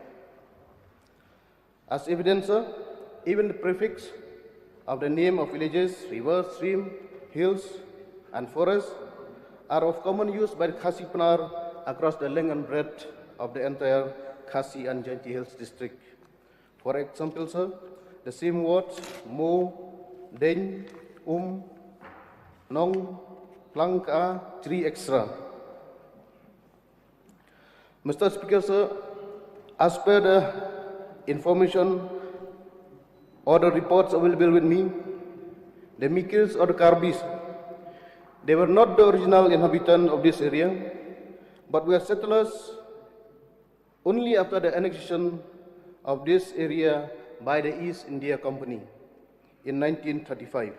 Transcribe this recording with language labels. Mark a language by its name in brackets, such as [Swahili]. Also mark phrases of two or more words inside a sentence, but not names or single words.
[English] As evidence, sir, even the prefix of the name of villages, rivers, stream, hills, and forests are of common use by the Khasi Panar across the length and breadth of the entire Khasi and Jaintia Hills district. For example, sir, the same words [Khasi] mo, den, nong, planka, [English] tree, etc. Mr. Speaker, sir, as per the information or the reports available with me, the Mikirs or the Karbis, they were not the original inhabitants of this area, but were settlers only after the annexation of this area by the East India Company in 1935.